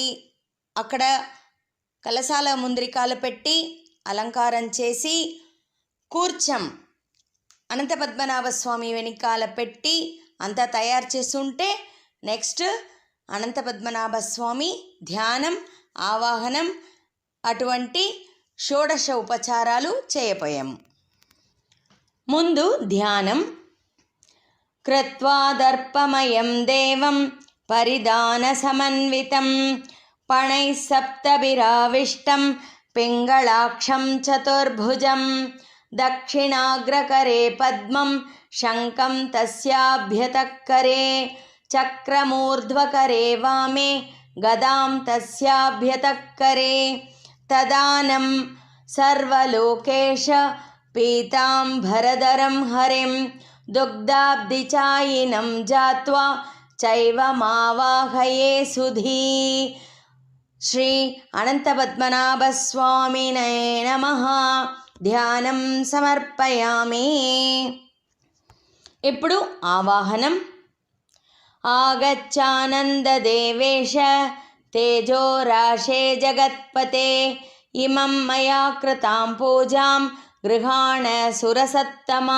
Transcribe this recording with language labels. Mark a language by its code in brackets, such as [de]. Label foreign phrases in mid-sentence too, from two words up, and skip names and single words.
[te] అక్కడ కలశాల ముందరికాలు పెట్టి అలంకారం చేసి కూర్చం అనంత పద్మనాభ స్వామి వెనకాల పెట్టి అంతా తయారు చేస్తుంటే నెక్స్ట్ అనంత పద్మనాభ స్వామి ధ్యానం ఆవాహనం అటువంటి షోడశ ఉపచారాలు చేయపోయాము. ముందు ధ్యానం. [sa] కృత్వా దర్పమయం దేవం పరిధాన సమన్వితం पणैः सप्तभिराविष्टं पिङ्गलाक्षं चतुर्भुजं दक्षिणाग्रकरे पद्मं शङ्खं तस्याभ्यतःकरे चक्रमूर्ध्वकरे वामे गदां तस्याभ्यतःकरे तदानं सर्वलोकेश पीताम्बरधरं हरिं दुग्धाब्धिचायिनं जात्वा चैवमावाहये सुधी। శ్రీ అనంతపద్మనాభ స్వామినే నమః. ధ్యానం సమర్పయామి. [te] ఇప్పుడు ఆవాహనం. [sa] ఆగచ్చానందదేవేశ తేజోరాశే జగత్పతే ఇమం మయా కృతాం పూజాం గృహాణ సురసత్తమా.